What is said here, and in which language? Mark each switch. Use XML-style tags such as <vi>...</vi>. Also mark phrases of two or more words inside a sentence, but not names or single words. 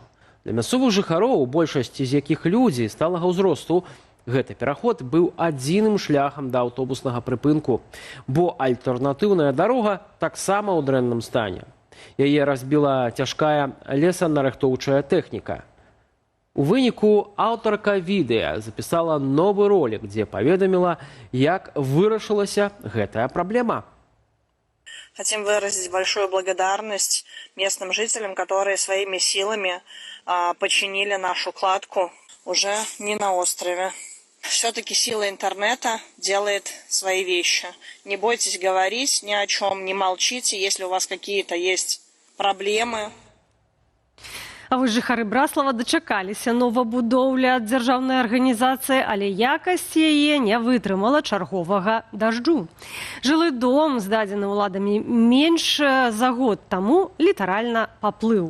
<be>Для мясцовых жыхароў, большасць з якіх людзі сталага ўзросту, гэты пераход быў адзіным шляхам да аўтобуснага прыпынку, бо альтэрнатыўная дарога таксама ў дрэнным стане. Яе разбіла цяжкая лесанарыхтоўчая тэхніка. У выніку аўтарка відэа запісала новы ролик, дзе паведаміла, як вырашылася гэтая праблема.</be> <ru>Хотим выразить большую благодарность местным жителям, которые своими силами починили нашу кладку уже не на острове. Все-таки сила интернета делает свои вещи. Не бойтесь говорить ни о чем, не молчите, если у вас какие-то есть проблемы.</ru> <be>А вось жыхары Браслава дачакаліся новабудоўлі ад дзяржаўнай арганізацыі, але якасць яе не вытрымала чарговага дажджу. Жылы дом, здадзены ўладамі менш за год таму, літаральна паплыў.</be>